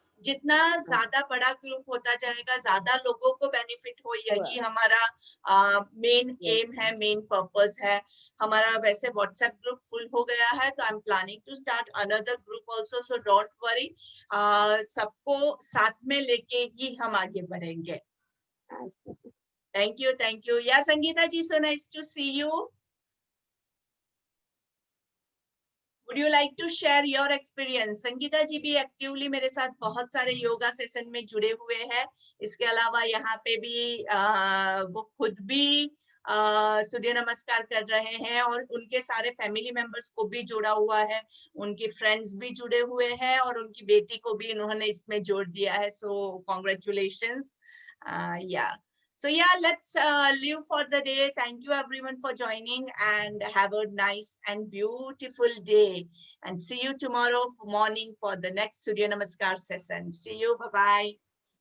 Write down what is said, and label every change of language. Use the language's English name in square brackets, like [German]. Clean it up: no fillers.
[Hindi] जितना ज्यादा बड़ा ग्रुप होता जाएगा, ज्यादा लोगों को बेनिफिट हो, यही हमारा मेन एम है, मेन पर्पस है हमारा। वैसे व्हाट्सएप ग्रुप फुल हो गया है, तो [English] I am planning to start another group also, so don't worry. [Hindi] सबको साथ में लेके ही हम आगे बढ़ेंगे। [English] Thank you. Yeah Sangeeta ji, so nice to see you. Would you like to share your experience? [Hindi] Sangeeta जी भी एक्टिवली मेरे साथ बहुत सारे योगा सेशन में जुड़े हुए हैं। इसके अलावा यहाँ पे भी वो खुद भी सूर्य नमस्कार कर रहे हैं, और उनके सारे फैमिली मेंबर्स को भी जोड़ा हुआ है, उनके फ्रेंड्स भी जुड़े हुए हैं, और उनकी बेटी को भी इन्होंने इसमें जोड़ दिया है। [English] So congratulations. [Hindi] या [English] So yeah, let's leave for the day. Thank you everyone for joining, and have a nice and beautiful day. And see you tomorrow morning for the next Surya Namaskar session. See you. Bye-bye.